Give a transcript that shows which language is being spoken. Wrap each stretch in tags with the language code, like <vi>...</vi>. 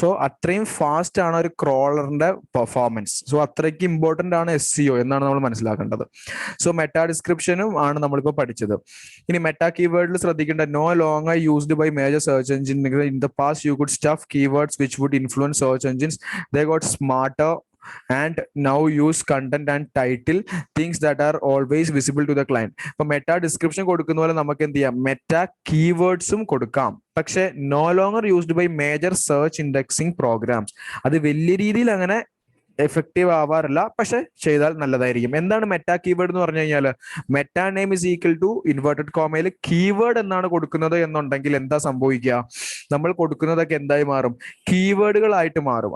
<ml>So അത്രയും fast ആണ് ഒരു ക്രോളറിന്റെ പെർഫോമൻസ്. സോ അത്രയ്ക്ക് ഇമ്പോർട്ടന്റ് ആണ് SEO എന്നാണ് നമ്മൾ മനസ്സിലാക്കേണ്ടത്. സോ മെറ്റാ ഡിസ്ക്രിപ്ഷനും ആണ് നമ്മളിപ്പോൾ പഠിച്ചത്. ഇനി മെറ്റാ കീവേഡിൽ ശ്രദ്ധിക്കേണ്ട,</ml> <en>No longer used by major search engine. In the past you could stuff keywords which would influence search engines. They got smarter and now use content and title things that are always visible to the client.</en> <ml>ഇപ്പൊ meta description കൊടുക്കുന്ന പോലെ നമുക്ക് എന്ത് ചെയ്യാം, meta കീവേഡ്സും കൊടുക്കാം.</ml> <en>പക്ഷെ no longer used by major search indexing programs.</en> <ml>അത് വലിയ രീതിയിൽ അങ്ങനെ എഫക്റ്റീവ് ആവാറില്ല, പക്ഷെ ചെയ്താൽ നല്ലതായിരിക്കും. എന്താണ് മെറ്റാ കീവേഡ് എന്ന് പറഞ്ഞു കഴിഞ്ഞാൽ, meta name is equal to inverted കോമയിൽ keyword എന്നാണ് കൊടുക്കുന്നത് എന്നുണ്ടെങ്കിൽ എന്താ സംഭവിക്കുക, നമ്മൾ കൊടുക്കുന്നതൊക്കെ എന്തായി മാറും, കീവേഡുകളായിട്ട് മാറും.</ml>